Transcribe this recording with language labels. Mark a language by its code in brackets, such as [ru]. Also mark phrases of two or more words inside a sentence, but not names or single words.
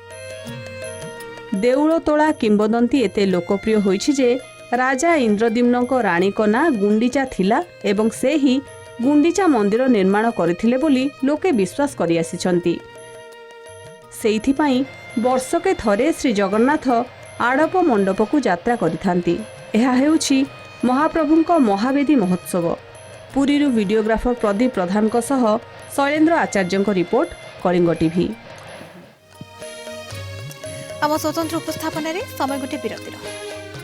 [or] ଦେଉଳତୋଳା କିମ୍ବଦନ୍ତୀ ଏତେ ଲୋକପ୍ରିୟ ହୋଇଛି ଯେ ରାଜା ଇନ୍ଦ୍ରଦ୍ୟୁମ୍ନଙ୍କ ରାଣୀଙ୍କ ନାଁ ଗୁଣ୍ଡିଚା ଥିଲା ଏବଂ ସେ ହିଁ ଗୁଣ୍ଡିଚା ମନ୍ଦିର ନିର୍ମାଣ କରିଥିଲେ ବୋଲି ଲୋକେ ବିଶ୍ୱାସ କରିଆସିଛନ୍ତି। ସେଇଥିପାଇଁ ବର୍ଷକେ ଥରେ ଶ୍ରୀ ଜଗନ୍ନାଥ ଆଡ଼ପ ମଣ୍ଡପକୁ ଯାତ୍ରା କରିଥାନ୍ତି। ଏହା ହେଉଛି ମହାପ୍ରଭୁଙ୍କ ମହାବେଦୀ ମହୋତ୍ସବ। ପୁରୀରୁ ଭିଡିଓଗ୍ରାଫର ପ୍ରଦୀପ ପ୍ରଧାନ ସହ ଶୈଳେନ୍ଦ୍ର ଆଚାର୍ଯ୍ୟ ରିପୋର୍ଟ କଳିଙ୍ଗ ଟିଭି। ଆମ ସ୍ୱତନ୍ତ୍ର ଉପସ୍ଥାପନ ସମୟ ଗୋଟେ ବିରତିର।